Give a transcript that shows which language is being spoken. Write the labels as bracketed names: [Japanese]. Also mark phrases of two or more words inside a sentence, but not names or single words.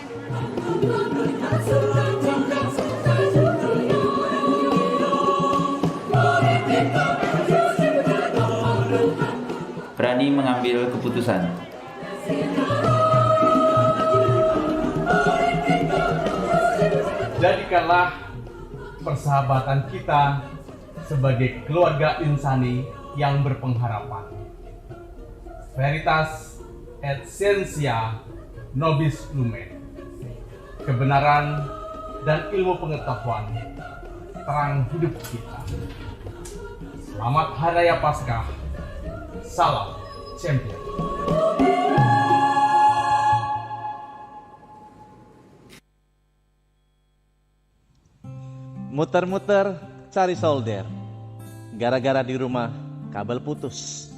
[Indonesian] berani mengambil keputusan, Jadikanlah persahabatan kita sebagai keluarga insani yang berpengharapan. [Latin] Veritas et scientia nobis lumen. [Indonesian] Kebenaran dan ilmu pengetahuan terang hidup kita. Selamat Hari Raya Paskah. Salam Champion. Muter-muter cari solder, gara-gara di rumah kabel putus.